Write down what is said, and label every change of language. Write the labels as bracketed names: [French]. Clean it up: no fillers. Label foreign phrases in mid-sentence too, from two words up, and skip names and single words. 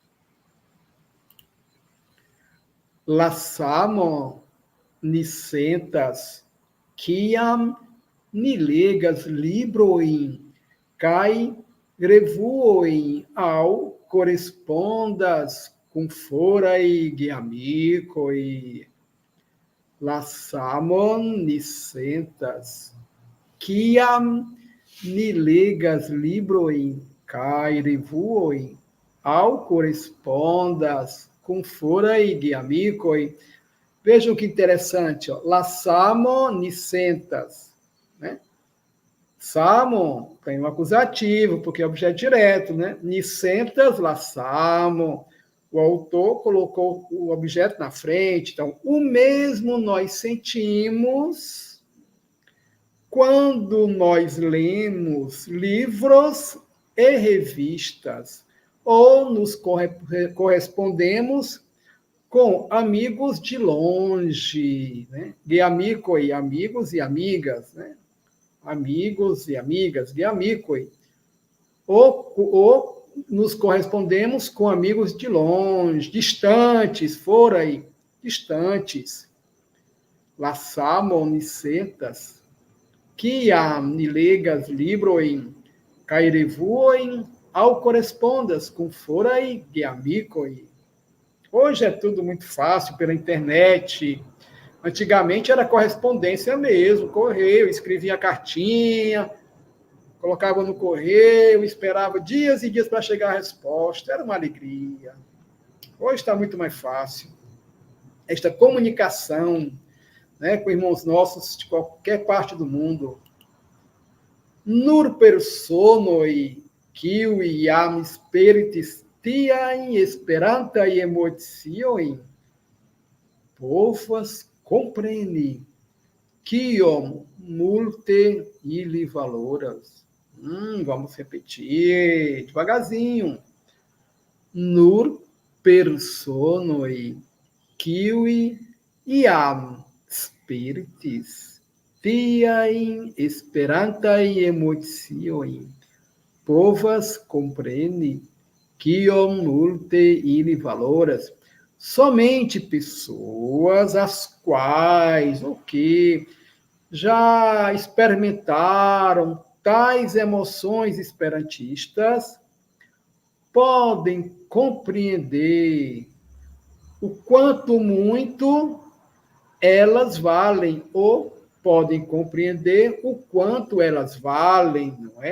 [Esperanto] La samo ni sentas, kiam ni legas librojn kaj revuojn aŭ korespondas kun foraj geamikoj. La samon ni sentas, kiam ni legas librojn kaj revuojn aŭ korespondas com foraj geamikoj. [Portuguese] Vejam que interessante, ó. [Esperanto] La samo ni sentas, [Portuguese] né? Samo tem um acusativo, porque é objeto direto, né? [Esperanto] Ni sentas, la samo. [Portuguese] O autor colocou o objeto na frente. Então, o mesmo nós sentimos quando nós lemos livros e revistas, ou nos correspondemos com amigos de longe, né? Geamikoi, amigos e amigas, né? Amigos e amigas, geamikoi. Ou nos correspondemos com amigos de longe, distantes, forai, distantes. [Esperanto] La samo ni sentas, kiam ni legas librojn kaj revuojn aŭ korespondas com foraj geamikoj. [Portuguese] Hoje é tudo muito fácil pela internet. Antigamente era correspondência mesmo, correio, escrevia cartinha, colocava no correio, esperava dias e dias para chegar a resposta. Era uma alegria. Hoje está muito mais fácil. Esta comunicação, né, com irmãos nossos de qualquer parte do mundo. [Esperanto] Nur personoi kiuj jam spiritis tiajn esperantaj emociojn povas kompreni kiom multe ili valoras. [Portuguese] Vamos repetir devagarzinho. [Esperanto] Nur personoi kiuj jam spiritis tiajn esperantaj emociojn povas kompreni kiom multe ili valoras. [Portuguese] Somente pessoas as quais, o que já experimentaram tais emoções esperantistas, podem compreender o quanto muito elas valem, ou podem compreender o quanto elas valem, não é?